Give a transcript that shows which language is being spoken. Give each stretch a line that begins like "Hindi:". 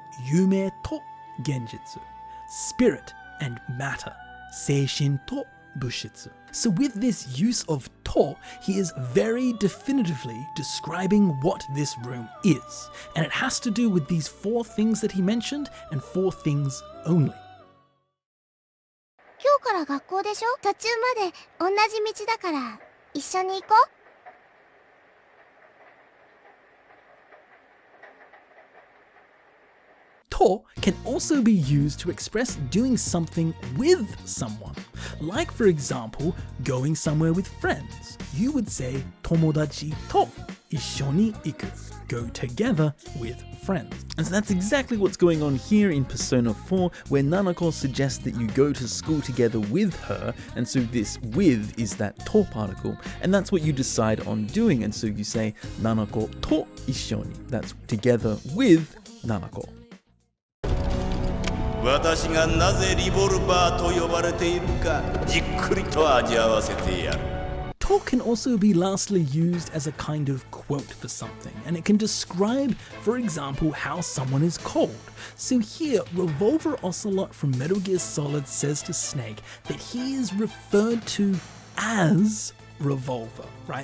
Japanese: Yume to genjitsu.
English: Spirit and matter.
Japanese: Seishin to bushitsu.
English: So with this use of to, he is very definitively describing what this room is. And it has to do with these four things that he mentioned and four things only.
Japanese: 今日から学校でしょ？途中まで同じ道だから一緒に行こう。
English: To can also be used to express doing something with someone. Like for example, going somewhere with friends. You would say
Japanese: tomodachi to ishoni iku.
English: Go together with friends. And so that's exactly what's going on here in Persona 4, where Nanako suggests that you go to school together with her, and so this with is that to particle, and that's what you decide on doing, and so you say Nanako to ishoni. That's together with Nanako.
Japanese: 私がなぜリボルバーと呼ばれているかじっくりと味わわせてやる。
English: To can also be lastly used as a kind of quote for something, and it can describe, for example, how someone is cold. So here, Revolver Ocelot from Metal Gear Solid says to Snake that he is referred to as Revolver, right?